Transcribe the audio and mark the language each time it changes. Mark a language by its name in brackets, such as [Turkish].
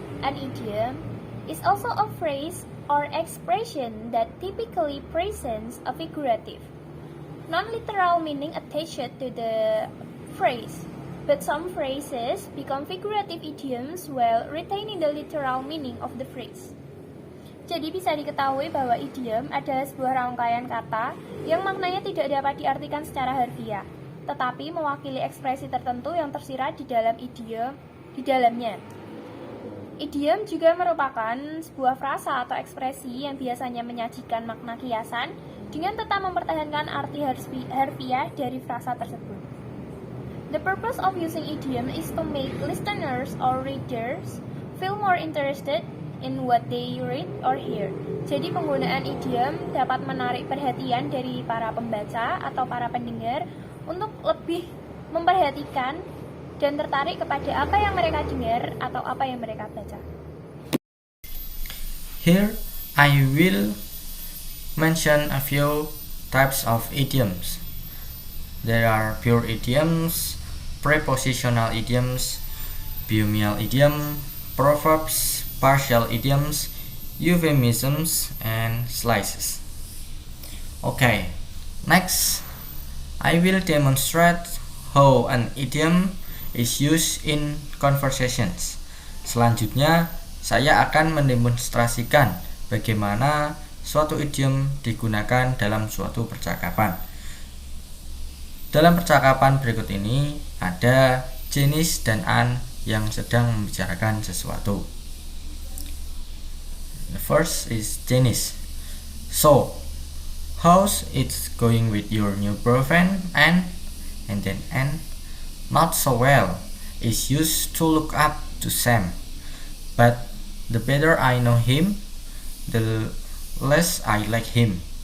[English] An idiom is also a phrase or expression that typically presents a figurative, non-literal meaning attached to the phrase, but some phrases become figurative idioms while retaining the literal meaning of the phrase. [Indonesian] Jadi bisa diketahui bahwa idiom adalah sebuah rangkaian kata yang maknanya tidak dapat diartikan secara harfiah, tetapi mewakili ekspresi tertentu yang tersirat di dalam idiom di dalamnya. Idiom juga merupakan sebuah frasa atau ekspresi yang biasanya menyajikan makna kiasan dengan tetap mempertahankan arti harfiah dari frasa tersebut. [English] The purpose of using idiom is to make listeners or readers feel more interested in what they read or hear. [Indonesian] Jadi penggunaan idiom dapat menarik perhatian dari para pembaca atau para pendengar untuk lebih memperhatikan dan tertarik kepada apa yang mereka dengar atau apa yang mereka baca. [English] Here I will mention a few types of idioms. There are pure idioms, prepositional idioms, binomial idiom, proverbs, partial idioms, euphemisms, and slices. Okay, next I will demonstrate how an idiom is used in conversations. [Indonesian] Selanjutnya, saya akan mendemonstrasikan bagaimana suatu idiom digunakan dalam suatu percakapan. Dalam percakapan berikut ini, ada Janice dan Anne yang sedang membicarakan sesuatu. [English] The first is Janice. So, how's it going with your new boyfriend, Anne? And then Anne, not so well. Is used to look up to Sam, but the better I know him, the less I like him.